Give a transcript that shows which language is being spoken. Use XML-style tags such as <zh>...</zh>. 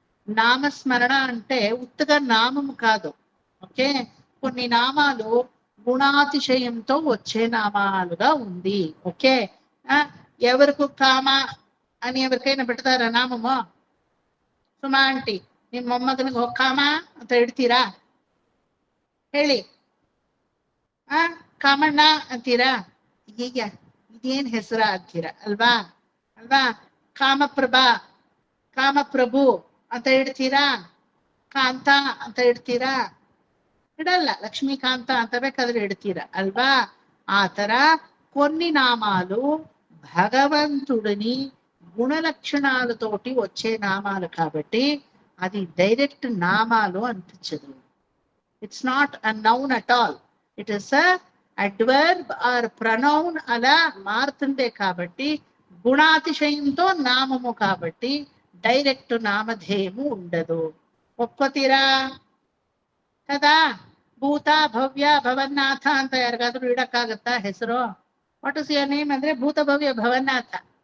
<te>నామస్మరణ అంటే ఉత్తగా నామము కాదు. ఓకే, కొన్ని నామాలు గుణాతిశయంతో వచ్చే నామాలుగా ఉంది. ఓకే. ఎవరికి కామ అని ఎవరికైనా పెడతారా నామము?</te> <kn>ಸುಮಾ ಆಂಟಿ ನಿಮ್ಮ ಮೊಮ್ಮಗನಿಗೆ ಕಾಮ ಅಂತ ಇಡ್ತೀರಾ? ಹೇಳಿ. ಕಾಮಣ್ಣ ಅಂತೀರಾ? ಈಗ ಇದೇನ್ ಹೆಸರ ಅಂತೀರಾ ಅಲ್ವಾ? ಅಲ್ವಾ? ಕಾಮಪ್ರಭಾ, ಕಾಮಪ್ರಭು ಅಂತ ಇಡ್ತೀರಾ? ಕಾಂತ ಅಂತ ಇಡ್ತೀರಾ? ಇಡಲ್ಲ. ಲಕ್ಷ್ಮೀಕಾಂತ ಅಂತ ಬೇಕಾದ್ರೆ ಇಡ್ತೀರಾ అల్వా?</kn> <te>ఆ ತರ కొన్ని నామాలు భగవంతుడిని గుణలక్షణాలతోటి వచ్చే నామాలు కాబట్టి అది డైరెక్ట్ నామాలు అనిపించదు.</te> <en>It's not a noun at all. It is a adverb or pronoun</en> <te>అలా మారుతుందే కాబట్టి గుణాతిశయంతో నామము కాబట్టి డైరెక్ట్ నామధేయము ఉండదు. ఒప్పుకోತೀರಾ కదా?</te> <kn>ಭೂತ ಭವ್ಯ ಭವನ್ನಾಥ ಅಂತ ಯಾರಿಗಾದ್ರೂ ಇಡಕ್ಕಾಗತ್ತಾ ಹೆಸರು?</kn> <en>what is your name</en> <kn>ಅಂದ್ರೆ ಭೂತ ಭವ್ಯ ಭವನ್ನಾಥ.</kn>